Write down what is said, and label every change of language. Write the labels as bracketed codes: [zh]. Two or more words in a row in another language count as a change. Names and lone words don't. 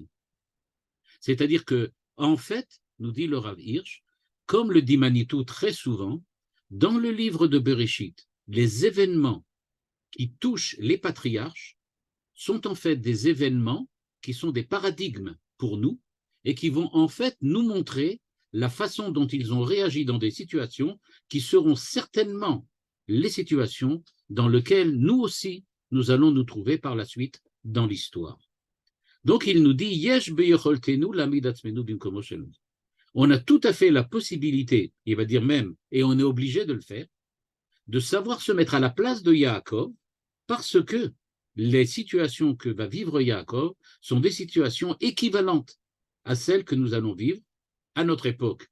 [fr] C'est-à-dire que, en fait, nous dit le Rav Hirsch, comme le dit Manitou très souvent, dans le livre de Bereshit, les événements qui touchent les patriarches sont en fait des événements qui sont des paradigmes pour nous et qui vont en fait nous montrer la façon dont ils ont réagi dans des situations qui seront certainement les situations dans lesquelles nous aussi, nous allons nous trouver par la suite dans l'histoire. Donc il nous dit « [he] יש ביכולתנו להעמיד עצמנו במקומו שלו [fr] » On a tout à fait la possibilité, il va dire même, et on est obligé de le faire, de savoir se mettre à la place de Yaakov parce que les situations que va vivre Yaakov sont des situations équivalentes à celles que nous allons vivre à notre époque.